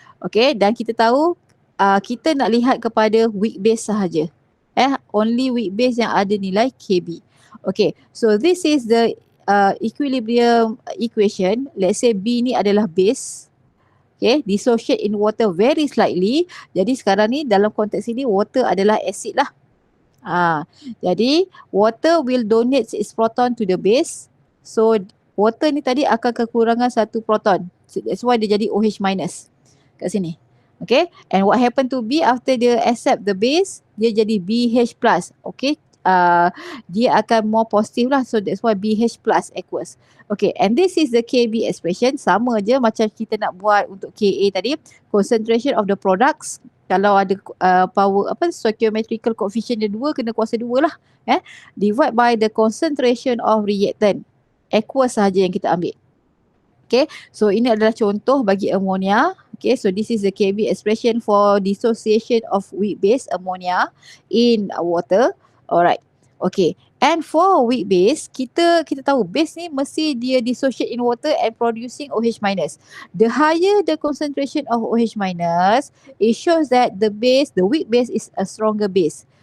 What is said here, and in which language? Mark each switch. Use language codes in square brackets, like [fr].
[ms] Okay, dan kita tahu kita nak lihat kepada weak base sahaja. Only weak base yang ada nilai Kb. [en] Okay, so this is the equilibrium equation. Let's say B [ms] ni adalah [en] base. Okay, dissociate in water very slightly. [ms] Jadi sekarang ni dalam konteks ini water adalah acid lah. [en] Jadi water will donate its proton to the base. [ms] So water ni tadi akan kekurangan satu proton. [en] So, that's why [ms] dia jadi OH minus kat sini. [en] Okay, and what happen to B after dia accept the base, [ms] dia jadi BH plus. [en] Okay, [ms] dia akan [en] more positive lah. So that's why BH plus aqueous. Okay, and this is the KB expression. [ms] Sama je macam kita nak buat untuk KA tadi. [en] Concentration of the products. [ms] Kalau ada power stoichiometrical coefficient dia 2, kena kuasa 2 lah. [en] Divide by the concentration of reactant. [ms] Aqueous sahaja yang kita ambil. Okay, so ini adalah contoh bagi ammonia. [en] Okay, so this is the KB expression for dissociation of weak base ammonia in water. Alright, okay. And for weak base, [ms] kita tahu base ni mesti dia [en] dissociate in water and producing OH minus. The higher the concentration of OH minus, it shows that the weak base is a stronger base.